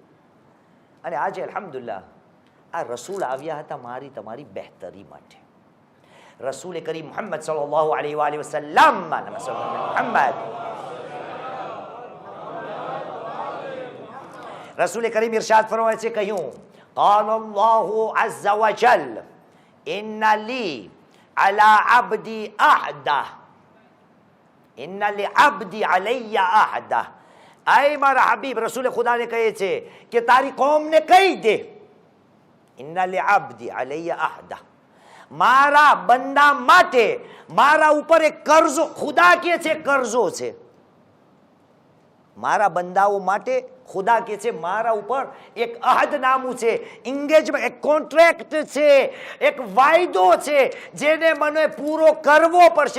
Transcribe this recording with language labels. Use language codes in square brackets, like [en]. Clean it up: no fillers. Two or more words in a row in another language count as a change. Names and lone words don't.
[gu] અને આજે અલ્હમ્દુલિલ્લાહ આ રસૂલ આવ્યા હતા મારી તમારી બહેતરી માટે. રસૂલ કરીમ મુહમ્મદ [ar] صلى الله عليه وسلم [gu] મુહમ્મદ રસૂલ કરીમ ઇરશાદ ફરમાવે છે, કહ્યું [ar] قال الله عز وجل إن لي على عبدي أحده إن لعبدي علي أحده. [gu] أي મારા હબીબ રસૂલ ખુદાને કહે છે કે તારી કોમને કહી દે, [ar] إن لعبدي علي أحده, [gu] મારા બંદા માટે મારા ઉપર એક કરજો, ખુદા કે છે કરજો છે, મારા બંદાઓ માટે ખુદા કે છે મારા ઉપર એક અહદનામું છે, એંગેજમેન્ટ, એક કોન્ટ્રાક્ટ છે, એક વાયદો છે જેને મને પૂરો કરવો પડશે.